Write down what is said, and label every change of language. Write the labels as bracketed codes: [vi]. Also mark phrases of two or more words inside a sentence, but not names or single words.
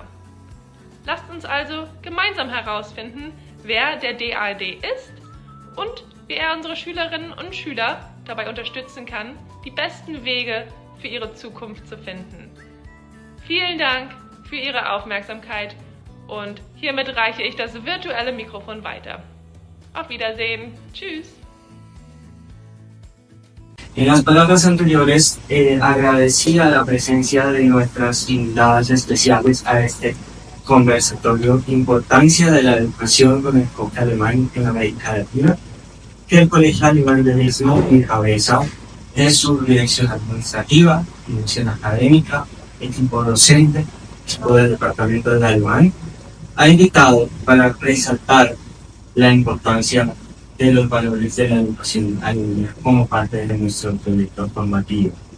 [de] Lasst uns also gemeinsam herausfinden, wer der DAAD ist und wie er unsere Schülerinnen und Schüler dabei unterstützen kann, die besten Wege für ihre Zukunft zu finden. Vielen Dank für Ihre Aufmerksamkeit und hiermit reiche ich das virtuelle Mikrofon weiter. Auf Wiedersehen. Tschüss. [es] En las palabras anteriores, agradecía la presencia de nuestras invitadas especiales a este conversatorio, importancia de la educación con enfoque alemán en América Latina, que el Colegio Alemán del Istmo encabeza en su dirección administrativa, dirección académica, equipo docente, equipo del departamento del alemán, ha invitado para resaltar la importancia de los valores de la educación alemana como parte de nuestro proyecto formativo.